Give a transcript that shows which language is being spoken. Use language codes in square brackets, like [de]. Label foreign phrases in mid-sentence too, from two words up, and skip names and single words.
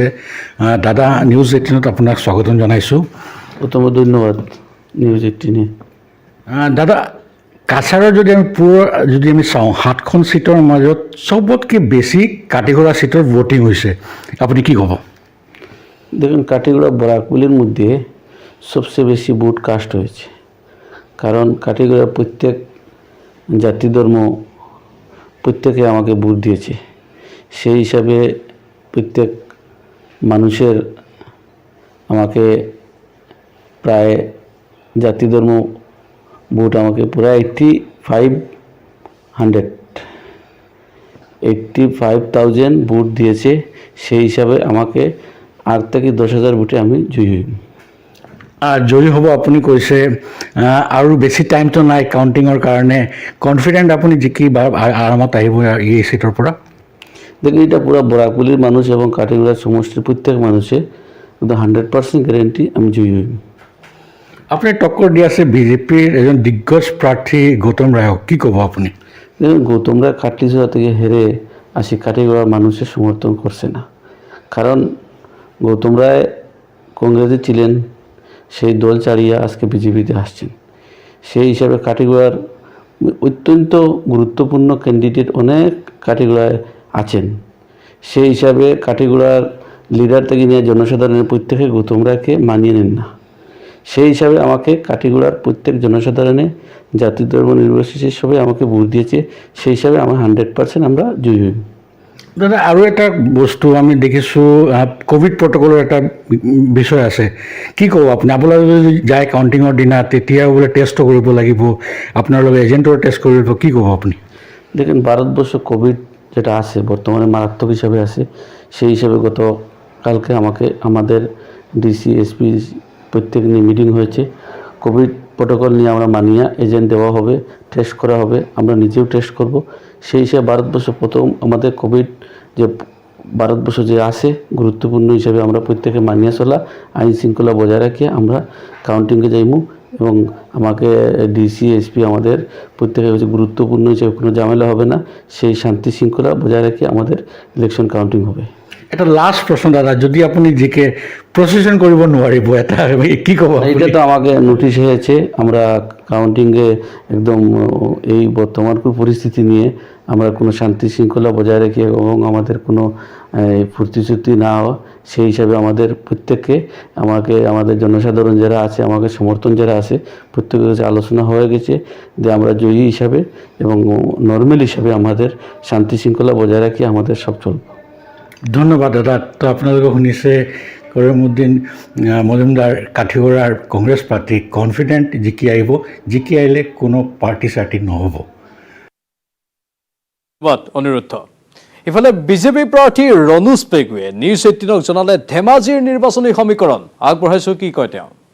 [as] দাদা, নিউজ 18ত আপোনাক স্বাগতম জনাইছোঁ। উত্তম ধন্যবাদ নিউজ 18। দাদা, কাছাৰৰ যদি আমি চাওঁ 7খন ছিটৰ মাজত চবতকৈ বেছি কাটিগড়া ছিটৰ ভোটিং হৈছে, আপনি কি ক'ব? [bn] দেখুন, কাটিগড়া বরাকবিলের মধ্যে সবচেয়ে বেশি ভোট কাস্ট হয়েছে, কারণ কাটিগড়ার প্রত্যেক জাতি ধর্ম প্রত্যেকে আমাকে ভোট দিয়েছে। সেই হিসাবে প্রত্যেক মানুষের আমাকে প্রায় জাতি ধর্ম ভোট আমাকে পুরা 85,000 ভোট দিয়েছে। সেই হিসাবে আমাকে 8 থেকে 10,000 ভোটে আমি জয়ী হই। [as] জয়ী হ'ব আপুনি কৈছে, আৰু বেছি টাইমটো নাই কাউণ্টিঙৰ কাৰণে। কনফিডেণ্ট আপুনি জিকি আৰামত আহিব এই ছিটৰ পৰা? [bn] দেখুন এটা পুরো বরাকগুলির মানুষ এবং কাটিগড়ার সমষ্টির প্রত্যেক মানুষের কিন্তু 100% গ্যারেন্টি আমি জয়ী হইব। [as] আপুনি টক্কৰ দি আছে বিজেপিৰ এজন দিগ্গজ প্ৰাৰ্থী গৌতম ৰায়ক, কি ক'ব আপুনি? [bn] দেখুন গৌতম রায় কাটলিচুরা থেকে হেরে আসি কাটিগড়ার মানুষের সমর্থন করছে না, কারণ গৌতম রায় কংগ্রেসে ছিলেন, সেই দল ছাড়িয়ে আজকে বিজেপিতে আসছেন। সেই হিসাবে কাটিগড়ার অত্যন্ত গুরুত্বপূর্ণ ক্যান্ডিডেট অনেক কাটিগড়ায় আছেন। সেই হিসাবে কাটিগড়ার লিডার থেকে নিয়ে জনসাধারণের প্রত্যেকে গৌতম রায়কে মানিয়ে নেন না। সেই হিসাবে আমাকে কাটিগড়ার প্ৰত্যেক জনসাধাৰণে জাতি ধর্ম নির্বিশেষে সবাই আমাকে ভোট দিয়েছে। সেই হিসাবে আমার 100% আমরা জয়ী হইম। [as] দাদা আৰু এটা বস্তু আমি দেখিছোঁ, [en] covid protocol [as] এটা বিষয় আছে, কি ক'ব আপুনি? আপোনালোকে যদি যায় কাউণ্টিঙৰ দিনা তেতিয়া বোলে টেষ্টটো কৰিব লাগিব, আপোনালোকে এজেণ্টৰ টেষ্ট কৰিব, কি ক'ব আপুনি? [bn] দেখেন ভারতবর্ষ কোভিড যেটা আছে বর্তমানে মারাত্মক হিসাবে আছে। সেই হিসাবে গতকালকে আমাদের ডিসি এসপি প্রত্যেক নিয়ে মিটিং হয়েছে। [en] covid protocol [bn] নিয়ে আমরা মানিয়ে এজেন্ট দেওয়া হবে, টেস্ট করা হবে, আমরা নিজেও টেস্ট করব। সেই হিসাবে ভারতবর্ষ প্রথম আমাদের কোভিড যে ভারতবর্ষ যে আছে গুরুত্বপূর্ণ হিসাবে আমরা প্রত্যেকে মানিয়ে চলা, আইন শৃঙ্খলা বজায় রাখিয়ে আমরা কাউন্টিংয়ে যাইমু এবং আমাকে ডিসি এসপি আমাদের প্রত্যেকে গুরুত্বপূর্ণ হিসাবে কোনো ঝামেলা হবে না, সেই শান্তি শৃঙ্খলা বজায় রেখে আমাদের ইলেকশন কাউন্টিং হবে। [as] এটা লাষ্ট প্ৰশ্ন দাদা, যদি আপুনি জিকে প্ৰচেছন কৰিব নোৱাৰিব এটা কি ক'ব? [bn] এটা তো আমাকে নোটিশ হয়েছে, আমরা কাউন্টিংয়ে একদম এই বর্তমান পরিস্থিতি নিয়ে আমরা কোনো শান্তি শৃঙ্খলা বজায় রেখে এবং আমাদের কোনো ফুর্তিচুর্তি না হওয়া, সেই হিসাবে আমাদের প্রত্যেককে আমাদের জনসাধারণ যারা আছে, আমাকে সমর্থন যারা আছে প্রত্যেকের কাছে আলোচনা হয়ে গেছে যে আমরা জয়ী হিসাবে এবং নর্মাল হিসাবে আমাদের শান্তি শৃঙ্খলা বজায় রাখি আমাদের সব চলব। [as] ধন্যবাদ দাদা। তো আপোনালোকে শুনিছে কৰিমউদ্দিন মজুমদাৰ কাঠিগড়াৰ কংগ্ৰেছ প্ৰাৰ্থী কনফিডেণ্ট জিকি আহিব, জিকি আহিলে কোনো পাৰ্টি চাৰ্টি নহ'ব। ধন্যবাদ অনিৰুদ্ধ। ইফালে বিজেপি প্ৰাৰ্থী ৰণোজ পেগুৱে নিউজ 18ক জনালে ধেমাজিৰ নিৰ্বাচনী সমীকৰণ আগবঢ়াইছোঁ, কি কয় তেওঁ?